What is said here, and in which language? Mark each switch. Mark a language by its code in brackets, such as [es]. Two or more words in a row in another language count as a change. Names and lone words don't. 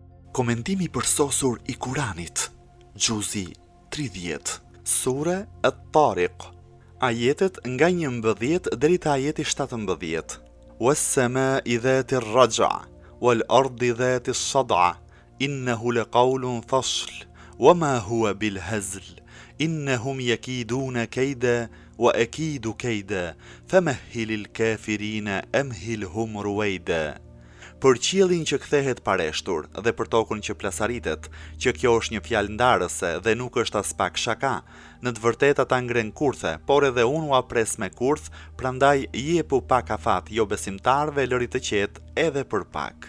[sq] Komentimi përsosur i Kuranit, Gjuzi 30, Sure At-Tariq, ajetet nga 11 deri te ajeti 17. [ar] والسماء ذات الرجع والأرض ذات الصدع إنه لقول فصل وما هو بالهزل إنهم يكيدون كيدا وأكيد كيدا فمهل الكافرين أمهلهم رويدا. [sq] Për qiellin që kthehet pareshtur dhe për tokën që plasaritet, që kjo është një fjalë ndarëse dhe nuk është as pak shaka. Në të vërtetë ata ngren kurthe, por edhe unë u apres me kurth, prandaj jepu pak afat jo besimtarve, lëri të qetë edhe për pak.